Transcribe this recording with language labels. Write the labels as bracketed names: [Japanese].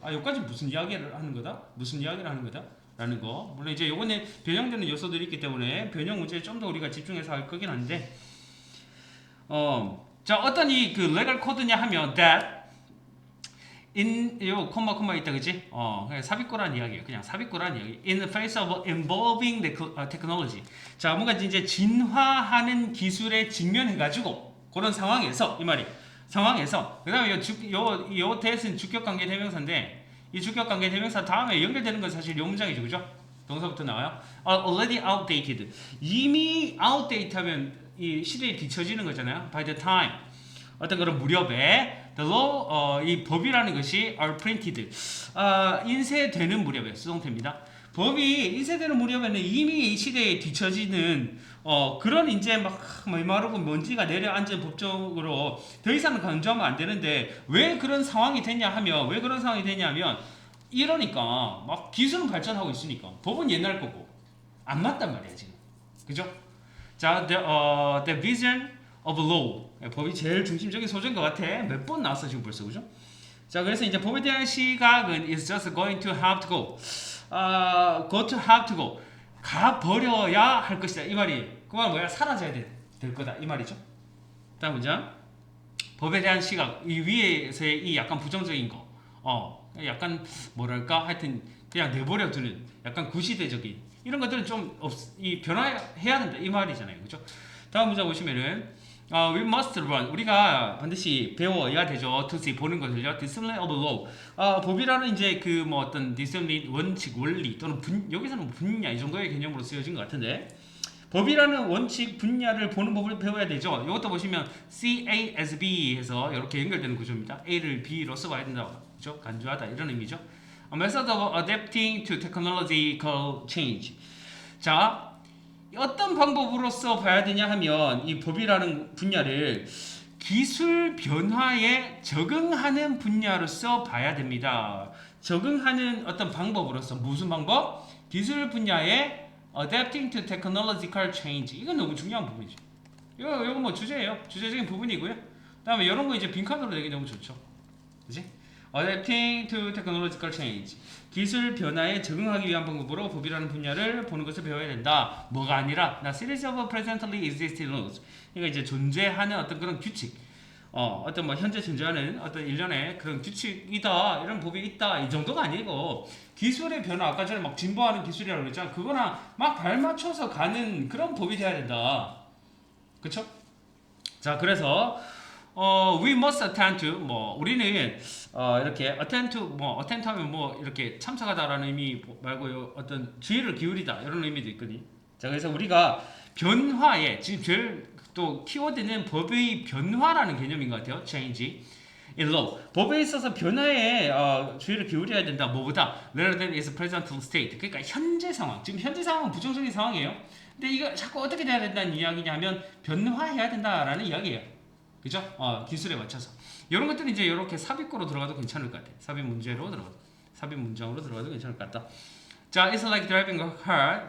[Korean] 여기까지 무슨 이야기를 하는 거다? 무슨 이야기를 하는 거다? 라는 거. 물론 이제 요거는 변형되는 요소들이 있기 때문에 변형 문제에 좀 더 우리가 집중해서 할 거긴 한데 자, 어떤 이 그 레gal 코드냐 하면 that 요 콤마 있다, 그치? 그냥 삽입구란 이야기예요. 그냥 삽입구란 이야기. [English] In the face of involving the technology. [Korean] 자, 뭔가 이제 진화하는 기술에 직면해가지고 그런 상황에서 이 말이 상황에서 그다음에 요 대신 주격관계 대명사인데 이 주격관계 대명사 다음에 연결되는 건 사실 요 문장이죠, 그죠? 동사부터 나와요. [English] Already outdated. [Korean] 이미 outdate하면 이 시대에 뒤처지는 거잖아요. [English] By the time. [Korean] 어떤 그런 무렵에 [English] the law [Korean] 이 법이라는 것이 [English] are printed [Korean] 인쇄되는 무렵에 수동태입니다. 법이 1세대로 무렵에는 이미 이 시대에 뒤처지는 그런 이제 막 메마르고 먼지가 내려앉은 법적으로 더 이상 강조하면 안 되는데 왜 그런 상황이 됐냐면 이러니까 막 기술은 발전하고 있으니까 법은 옛날 거고 안 맞단 말이야 지금. 그죠? 자, [English] the vision of law. [Korean] 법이 제일 중심적인 소재인 것 같아. 몇 번 나왔어 지금 벌써, 그죠? 자, 그래서 이제 법에 대한 시각은 [English] is just going to have to go. go to have to go. [Korean] 가 버려야 할 것이다. 이 말이. 그 말 뭐야? 사라져야 될 거다. 이 말이죠. 다음 문장. 법에 대한 시각. 이 위에서의 이 약간 부정적인 거. 약간 뭐랄까? 하여튼 그냥 내버려 두는 약간 구시대적인 이런 것들은 좀 변화해야 된다. 이 말이잖아요. 그죠? 다음 문장 보시면은 [English] we must learn. [Korean] 우리가 반드시 배워야 되죠. [English] to see [Korean] 보는 것을요. [English] discipline of law. [Korean] 법이라는 이제 그 뭐 어떤 discipline 원칙, 원리 또는 여기서는 분야 이 정도의 개념으로 쓰여진 것 같은데 법이라는 원칙 분야를 보는 법을 배워야 되죠. 이것도 보시면 C A S B 해서 이렇게 연결되는 구조입니다. A를 B로 써봐야 된다. 그죠? 간주하다 이런 의미죠. [English] A method of adapting to technological change. [Korean] 자. 어떤 방법으로서 봐야 되냐 하면 이 법이라는 분야를 기술 변화에 적응하는 분야로서 봐야 됩니다. 적응하는 어떤 방법으로서 무슨 방법? 기술 분야에 [English] adapting to technological change. [Korean] 이건 너무 중요한 부분이죠. 이거 뭐 주제예요. 주제적인 부분이고요. 그다음에 이런 거 이제 빈칸으로 내기 너무 좋죠. 그지? [English] Adapting to technological change. [Korean] 기술 변화에 적응하기 위한 방법으로 법이라는 분야를 보는 것을 배워야 된다. 뭐가 아니라 나 [English] series of presently existing laws. [Korean] 그러니까 이제 존재하는 어떤 그런 규칙. 어떤 뭐 현재 존재하는 어떤 일련의 그런 규칙이다. 이런 법이 있다. 이 정도가 아니고 기술의 변화 아까 전에 막 진보하는 기술이라고 그랬잖아. 그거랑 막 발맞춰서 가는 그런 법이 돼야 된다. 그렇죠? 자, 그래서 [English] we must attend to [Korean] 우리는 이렇게 attend to attend 하면 이렇게 참석하다라는 의미 말고 어떤 주의를 기울이다 이런 의미도 있거든요. 자, 그래서 우리가 변화에 지금 제일 또 키워드는 법의 변화라는 개념인 것 같아요. [English] change in law. [Korean] 법에 있어서 변화에 주의를 기울여야 된다. 뭐보다 [English] rather than its present state. [Korean] 그러니까 현재 상황. 지금 현재 상황은 부정적인 상황이에요. 근데 이거 자꾸 어떻게 돼야 된다는 이야기냐면 변화해야 된다라는 이야기예요. 그죠? 기술에 맞춰서 이런 것들은 이제 이렇게 삽입구로 들어가도 괜찮을 것 같아요. 삽입 문장으로 들어가도 괜찮을 것 같다. [English] 자, it's like driving a car.